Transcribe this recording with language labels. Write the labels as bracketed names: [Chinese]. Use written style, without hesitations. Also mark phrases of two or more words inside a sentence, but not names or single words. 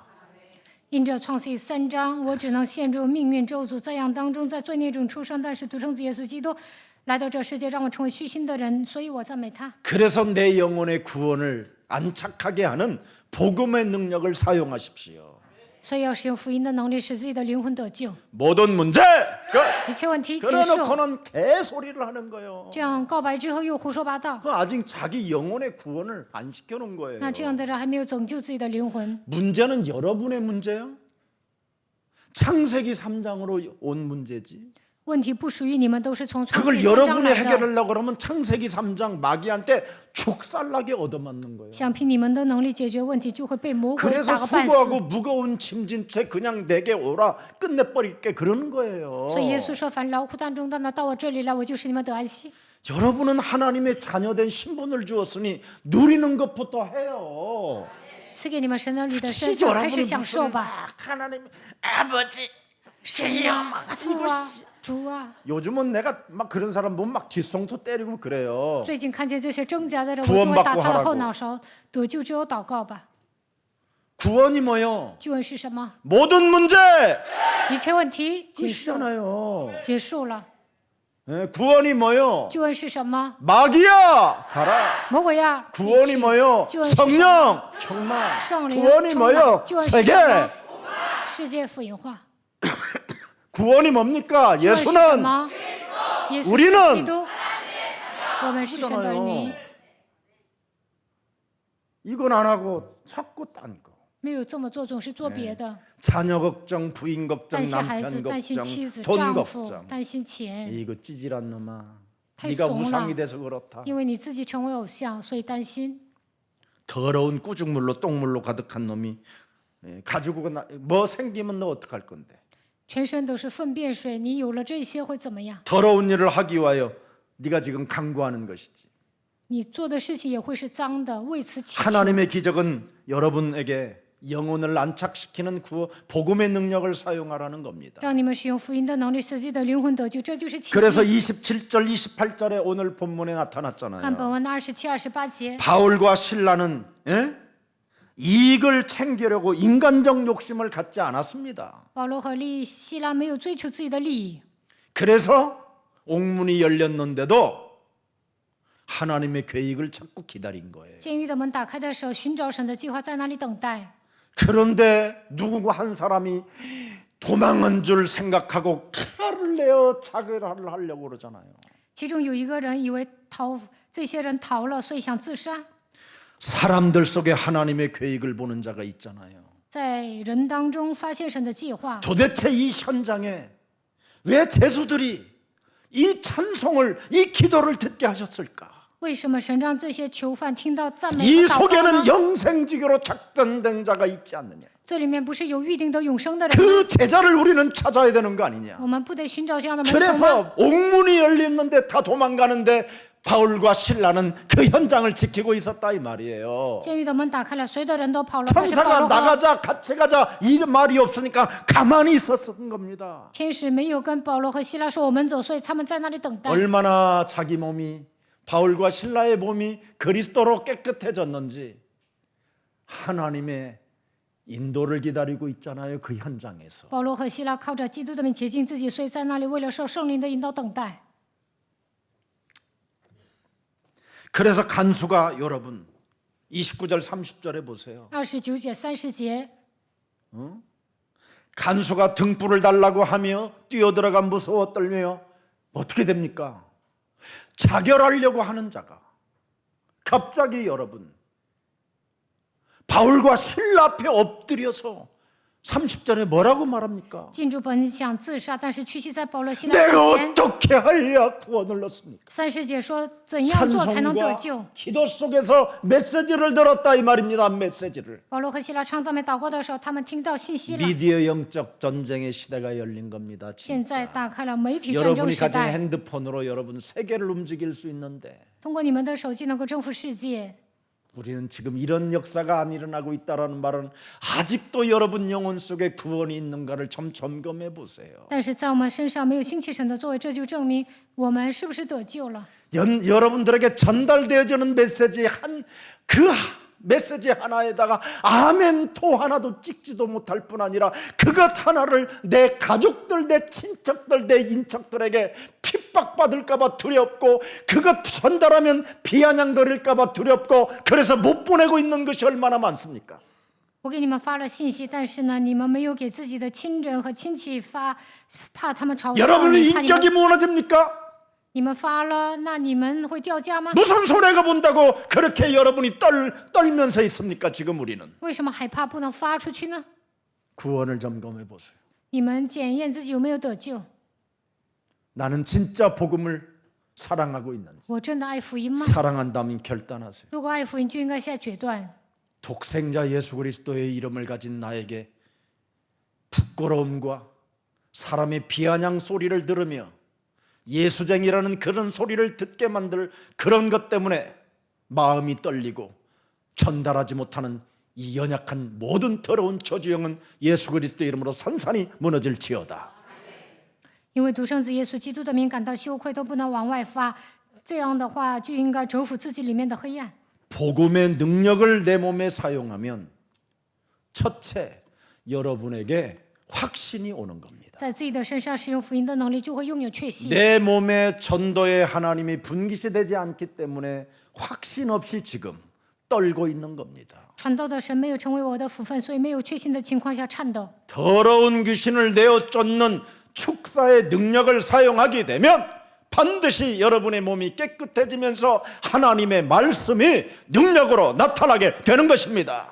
[Chinese] 因着创世3章，我只能陷入命运咒诅这样当中，在罪孽中出生，但是独生子耶稣基督来到这世界，让我成为虚心的人，所以我赞美他。 [Korean] 그래서 내 영혼의 구원을 안착하게 하는 복음의 능력을 사용하십시오. [Chinese] 所以要使用福音的能力，使自己的灵魂得救。 [Korean] 모든 문제 끝. [Chinese] 一切问题结束。 [Korean] 그러놓고는 개소리를 하는 거예요. [Chinese] 这样告白之后又胡说八道， [Korean] 그 아직 자기 영혼의 구원을 안 시켜놓은 거예요. [Chinese] 那这样的人还没有拯救自己的灵魂。 [Korean] 문제는 여러분의 문제요. 창세기 3장으로 온 문제지. [Chinese] 问题不属于你们，都是从创世 [Korean] 그걸 [Chinese] 3章 [Korean] 여러분이 [Chinese] 来的。 [Korean] 해결하려고 그러면 창세기 3장 마귀한테 죽살나게 얻어맞는 거예요. [Chinese] 想凭你们的能力解决问题，就会被魔鬼 [Korean] 그래서 [Chinese] 打个半死。 [Korean] 수고하고 무거운 짐진 채 그냥 내게 오라 끝내버릴게 그러는 거예요. [Chinese] 所以耶稣说：“凡劳苦担重担的，到我这里来，我就使你们得安息。” [Korean] 여러분은 하나님의 자녀된 신분을 주었으니 누리는 것부터 해요. [Chinese] 赐给你们神的里的身 [Korean] 혹시 [Chinese] 份，开始 [Korean] 여러분이 [Chinese] 享受 [Korean] 무슨 [Chinese] 吧。 [Korean] 막 하나님 아버지 [Chinese] 神啊，父啊，主啊！ [Korean] 요즘은 내가 막 그런 사람 보면 막 뒷송도 때리고 그래요. [Chinese] 最近看见这些挣扎的人， [Korean] 구원 [Chinese] 我就会打 [Korean] 받고 [Chinese] 他的 [Korean] 하라고 [Chinese] 后脑勺。得救只有祷告吧。 [Korean] 구원이 뭐요? [Chinese] 救恩是什么？ [Korean] 모든 문제 [Chinese] 一切问题结束， [Korean] 끝이잖아요. [Chinese] 结束了。 [Korean] 예, 구원이 뭐요? [Chinese] 救恩是什么？ [Korean] 마귀야 가라. [Chinese] 魔鬼呀！ [Korean] 구원이 [Chinese] 离去 [Korean] 뭐요? [Chinese] 救恩是什么？ [Korean] 성령 충만. [Chinese] 圣灵 [Korean] 구원이 [Chinese] 充满 [Korean] 뭐요? [Chinese] 救恩是 [Korean] 세계. [Chinese] 什么？世界福音化。 [Korean] 구원이 뭡니까? [Chinese] 救恩是什 [Korean] 예수는 [Chinese] 么？耶稣 [Korean] 우리는 [Chinese] 是基督，我们是神的儿女。 [Korean] 이건 안 하고 자꾸 딴 거. [Chinese] 没有这么做，总是做别的， [Korean] 자녀 걱정, 부인 걱정, [Chinese] 担心孩子， [Korean] 남편 [Chinese] 担心 [Korean] 걱정, [Chinese] 妻子、 [Korean] 돈 [Chinese] 丈夫， [Korean] 걱정. [Chinese] 担心钱， [Korean] 이거 찌질한 놈아. [Chinese] 太 [Korean] 네가 [Chinese] 怂 [Korean] 우상이 [Chinese] 了。 [Korean] 돼서 그렇다. [Chinese] 因为你自己成为偶像，所以担心。 [Korean] 더러운 꾸중물로 똥물로 가득한 놈이 가지고 뭐 생기면 너 어떡할 건데? [Chinese] 全身都是粪便水，你有了这些会怎么样？ [Korean] 더러운 일을 하기 위하여 네가 지금 강구하는 것이지. [Chinese] 你做的事情也会是脏的，为此祈求。 [Korean] 하나님의 기적은 여러분에게 영혼을 안착시키는 복음의 능력을 사용하라는 겁니다. [Chinese] 让你们使用福音的能力，使自己的灵魂得救，这就是奇 [Korean] 그래서 [Chinese] 迹。 [Korean] 27절, 28절에 오늘 본문에 [Chinese] 看 [Korean] 나타났잖아요. [Chinese] 本文的27、28节， [Korean] 바울과 신라는 이익을 챙기려고 인간적 욕심을 갖지 않았습니다. [Chinese] 保罗和希拉没有追求自己的利益， [Korean] 그래서 옥문이 열렸는데도 하나님의 계획을 찾고 기다린 거예요. [Chinese] 监狱的门打开的时候，寻找神的计划在那里等待。 [Korean] 그런데 누구 한 사람이 도망한 줄 생각하고 칼을 내어 자결을 하려고 그러잖아요. [Chinese] 其中有一个人以为这些人逃了，所以想自杀。 [Korean] 사람들 속에 하나님의 계획을 보는 자가 있잖아요. [Chinese] 在人当中发现神的计划， [Korean] 도대체 이 현장에 왜 제수들이 이 찬송을, 이 기도를 듣게 하셨을까? [Chinese] 为什么神让这些囚犯听到赞美 [Korean] 이 [Chinese] 和祷告呢 [Korean] 속에는 영생지교로 작전된 자가 있지 않느냐? [Chinese] 这里面不是有预定的永生的人吗？ [Korean] 그 제자를 우리는 찾아야 되는 거 아니냐? [Chinese] 我们不得寻找这样的门徒吗？ [Korean] 그래서 옥문이 열렸는데 다 도망가는데 바울과 신라는 그 현장을 지키고 있었다 이 말이에요. [Chinese] 监狱的门打开了，所有的人都跑了，但是保 [Korean] 천사가 [Chinese] 罗和 [Korean] 나가자 같이 가자 이 말이 없으니까 가만히 있었던 겁니다. [Chinese] 天使没有跟保罗和希拉说我们走，所以他们在那里等待。 [Korean] 얼마나 자기 몸이 바울과 신라의 몸이 그리스도로 깨끗해졌는지 하나님의 인도를 기다리고 있잖아요. 그 현장에서. [Chinese] 保罗和希拉靠着基督的名洁净自己，所以在那里为了受圣灵的引导等待。 [Korean] 그래서 간수가 여러분 29절 30절에 보세요. [Chinese] 29 节、30节， [Korean] 간수가 등불을 달라고 하며 뛰어들어가 무서워 떨며 어떻게 됩니까? 자결하려고 하는 자가 갑자기 여러분 바울과 신라 앞에 엎드려서 30절에 뭐라고 말합니까? [Chinese] 进驻本想自杀，但是屈膝在保罗、希拉 [Korean] 내가 [Chinese] 面前。 [Korean] 어떻게 해야 구원을 얻습니까? [Chinese] 30 节说怎样做才能得 [Korean] 찬송과 [Chinese] 救？ [Korean] 기도 속에서 메시지를 들었다 이 말입니다. 메시지를. [Chinese] 保罗和希拉唱赞美祷告的时候，他们听到信息了。 [Korean] 미디어 영적 전쟁의 시대가 열린 겁니다. [Chinese] 现在 [Korean] 진짜. [Chinese] 打开了媒体战争 [Korean] 여러분이 [Chinese] 时 [Korean] 가진 [Chinese] 代， [Korean] 핸드폰으로 여러분 세계를 움직일 수 있는데 [Chinese] 通过你们的手机能够征服世界。 [Korean] 우리는 지금 이런 역사가 안 일어나고 있다라는 말은 아직도 여러분 영혼 속에 구원이 있는가를 좀 점검해 보세요. [Chinese] 但是在我们身上没有兴起神的作为，这就证明我们是不是得救了。 [Korean] 여러분들에게 전달되어지는 메시지 그 메시지 하나에다가 아멘토 하나도 찍지도 못할 뿐 아니라 그것 하나를 내 가족들, 내 친척들, 내 인척들에게 핍박받을까봐 두렵고 그것 전달하면 비아냥거릴까봐 두렵고 그래서 못 보내고 있는 것이 얼마나 많습니까? [Chinese] 我给你们发了信息，但是呢，你们没有给自己的亲人和亲戚发，怕他们嘲笑 [Korean] 여러분의 [Chinese] 你，怕你 [Korean] 인격이 [Chinese] 们 [Korean] 무너집니까? [Chinese] 你们发了，那你们会掉价吗？ [Korean] 무슨 손해가 본다고 그렇게 여러분이 떨면서 있습니까? 지금 우리는 [Chinese] 为什么害怕不能发出去呢？ [Korean] 구원을 점검해 보세요. [Chinese] 你们检验自己有没有得救？ [Korean] 나는 진짜 복음을 사랑하고 있는지 [Chinese] 我真的爱福音吗？ [Korean] 사랑한다면 결단하세요. [Chinese] 如果爱福音，就应该下决断。 [Korean] 독생자 예수 그리스도의 이름을 가진 나에게 부끄러움과 사람의 비아냥 소리를 들으며 예수쟁이라는 그런 소리를 듣게 만들 그런 것 때문에 마음이 떨리고 전달하지 못하는 이 연약한 모든 더러운 저주형은 예수 그리스도 이름으로 산산이 무너질지어다. [Chinese] 因为独生子耶稣基督的名感到羞愧，都不能往外发，这样的话就应该折服自己里面的黑暗。 [Korean] 복음의 능력을 내 몸에 사용하면 첫째 여러분에게 확신이 오는 겁니다. [Chinese] 在自己的身上使用福音的能力，就会拥有确信。 [Korean] 내 몸에 전도의 하나님이 분깃이 되지 않기 때문에 확신 없이 지금 떨고 있는 겁니다. [Chinese] 传道的神没有成为我的福分，所以没有确信的情况下颤抖。 [Korean] 더러운 귀신을 내어 쫓는 축사의 능력을 사용하게 되면 반드시 여러분의 몸이 깨끗해지면서 하나님의 말씀이 능력으로 나타나게 되는 것입니다.